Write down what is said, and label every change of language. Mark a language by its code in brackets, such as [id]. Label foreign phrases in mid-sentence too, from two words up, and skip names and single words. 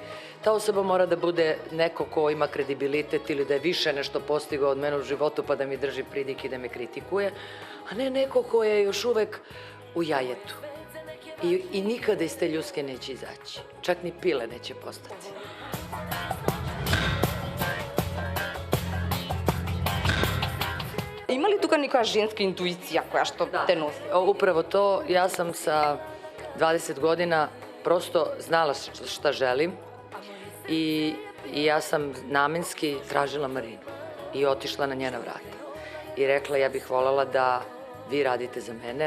[sr] Ta osoba mora da bude neko ko ima kredibilitet ili da je više nešto postigao od mene u životu pa da mi drži pridik i da me kritikuje, a ne neko ko je još uvek u jajetu. I nikada iz te ljuske neće izaći. Čak ni pile neće postati. [mk] Има ли тука некоја женска интуиција која што те носи? [sr] Upravo to, ja sam sa 20 godina prosto znala šta želim i ja sam namenski tražila Marinu i otišla na njena vrata. I rekla, ja bih voljela da vi radite za mene.